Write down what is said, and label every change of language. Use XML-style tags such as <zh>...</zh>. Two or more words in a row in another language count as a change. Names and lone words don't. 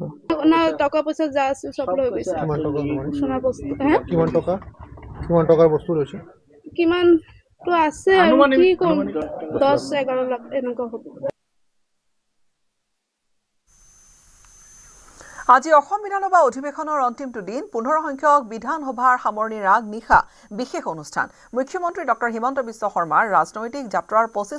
<bn>না টাকা পয়সা যা আছে সব লয়ে গেছে</bn> <as>কিমান টকা সোনা বস্তু হ্যাঁ কিমান টকাৰ বস্তু লৈছে কিমান তো আছে আৰু কি কম 10-11 লাখ এনেকুৱা হ'ব আজি অসম বিধানসভা অধিৱেশনৰ অন্তিমটো দিন 15 সংখ্যক বিধানসভাৰ সামৰণিৰ আগ নিশা বিশেষ অনুষ্ঠান মুখ্যমন্ত্ৰী ডক্টৰ হিমন্ত বিশ্ব শৰ্মাৰ ৰাজনৈতিক যাত্ৰাৰ 25</as>